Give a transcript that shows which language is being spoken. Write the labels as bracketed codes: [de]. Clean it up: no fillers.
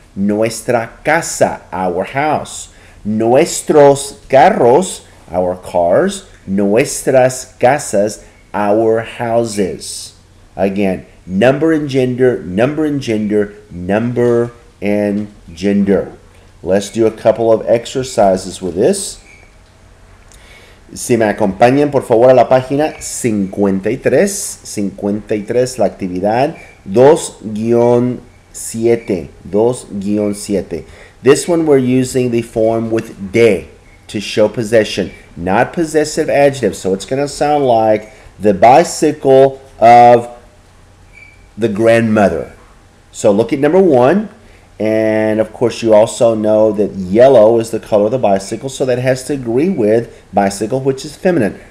[es] Nuestra casa, [en] our house. [es] Nuestros carros, [en] our cars. [es] Nuestras casas, [en] our houses. Again, number and gender, number and gender, number and gender. Let's do a couple of exercises with this. [es] Si me acompañan por favor a la página 53, la actividad 2-7. [en] This one we're using the form with de to show possession, not possessive adjectives. So it's going to sound like the bicycle of the grandmother. So look at number 1. And of course you also know that yellow is the color of the bicycle, so that has to agree with bicycle, which is feminine.